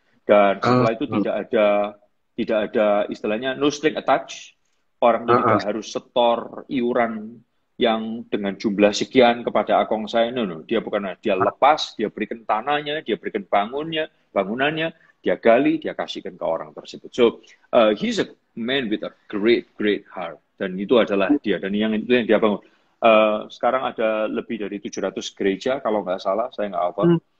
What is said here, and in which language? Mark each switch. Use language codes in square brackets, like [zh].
[id] Dan setelah itu tidak ada istilahnya [en] no string attached, [id] orang itu tidak harus setor iuran yang dengan jumlah sekian kepada Akong saya. No. Dia bukan, dia lepas, dia berikan tanahnya, dia berikan bangunannya, dia gali, dia kasihkan ke orang tersebut. [en] So, he's a man with a great heart. [id] Dan itu adalah dia. Dan itu yang dia bangun. Sekarang ada lebih dari 700 gereja, kalau nggak salah, saya nggak hafal.